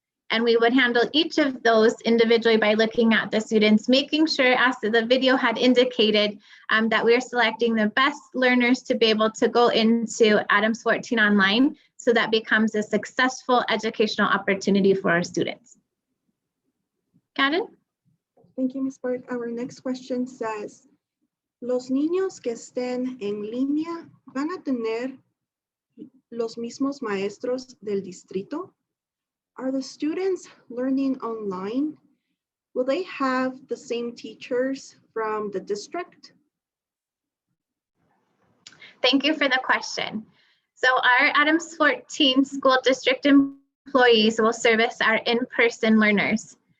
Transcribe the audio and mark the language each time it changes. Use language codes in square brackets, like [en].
[en] And we would handle each of those individually by looking at the students, making sure, as the video had indicated, that we are selecting the best learners to be able to go into Addams 14 Online, so that becomes a successful educational opportunity for our students. Karen? Thank you, Ms. Burke. Our next question says, [es] ¿los niños que estén en línea van a tener los mismos maestros del distrito? [en] Are the students learning online? Will they have the same teachers from the district? Thank you for the question. So our Addams 14 school district employees will service our in-person learners.